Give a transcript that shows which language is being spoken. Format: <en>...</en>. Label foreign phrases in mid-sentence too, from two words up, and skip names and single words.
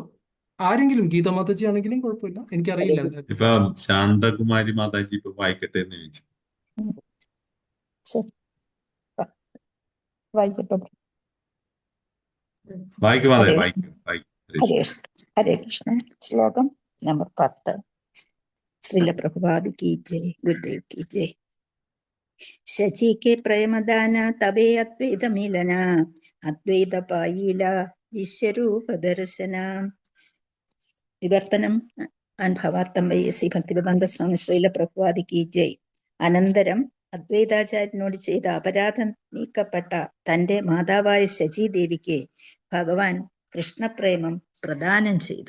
<ml>ആരെങ്കിലും, ഗീത മാതാജി ആണെങ്കിലും കുഴപ്പമില്ല, എനിക്കറിയില്ല. ഇപ്പൊ ശാന്തകുമാരി മാതാജി ഇപ്പൊ വായിക്കട്ടെ എന്ന് ചോദിച്ചു. വായിക്കും മാതാജി, വായിക്കും. ഹരേ കൃഷ്ണ. ശ്ലോകം നമ്പർ 10.</ml> <hi>श्रील प्रभुपाद की जय, गुरुदेव की जय।</hi> <bn>শচীকে প্রেমদান তবে অদ্বৈত মিলন, অদ্বৈত পাইল বিশ্বরূপ দর্শন.</bn> <ml>വിവർത്തനം അനുഭവാർത്ഥം വൈ ഭക്തിവേദാന്ത സ്വാമി</ml> <hi>श्रील प्रभुपाद की जय.</hi> <ml>അനന്തരം അദ്വൈതാചാര്യനോട് ചെയ്ത അപരാധം നീക്കപ്പെട്ട തന്റെ മാതാവായ ശചീദേവിക്ക് ഭഗവാൻ കൃഷ്ണപ്രേമം പ്രദാനം ചെയ്തു.</ml>